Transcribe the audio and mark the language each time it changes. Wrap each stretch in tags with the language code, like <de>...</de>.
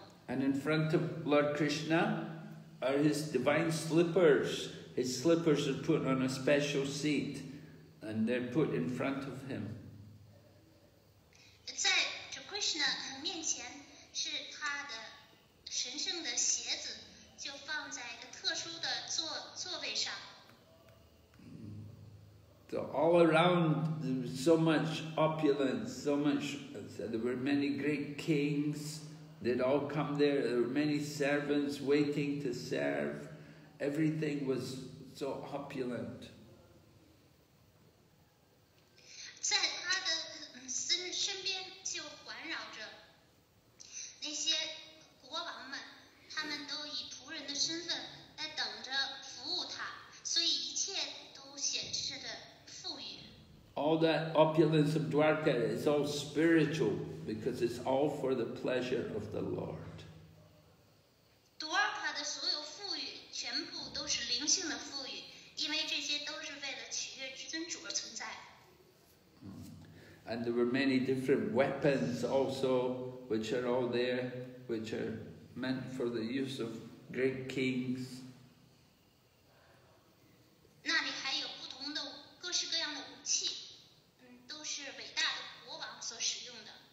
<en>And in front of Lord Krishna are his divine slippers. His slippers are put on a special seat, and they're put in front of him.</en> <zh>在这 Krishna 面前是他的神圣的鞋子，就放在一个特殊的座位上。</zh> <en>So all around there was so much opulence, so much. There were many great kings. They'd all come there. There were many servants waiting to serve. Everything was so opulent.</en> <zh>在他的身边就环绕着那些国王们，他们都以仆人的身份来等着服务他，所以一切都显示着富裕。</zh> <en>All that opulence of Dwarka is all spiritual because it's all for the pleasure of the Lord.</en> <zh>多尔卡的所有富裕全部都是灵性的富裕，因为这些都是为了取悦至尊主而存在。</zh> <en>And there were many different weapons also, which are all there, which are meant for the use of great kings.</en> <zh>那里还有不同的各式各样的武器，都是伟大的国王所使用的。</zh>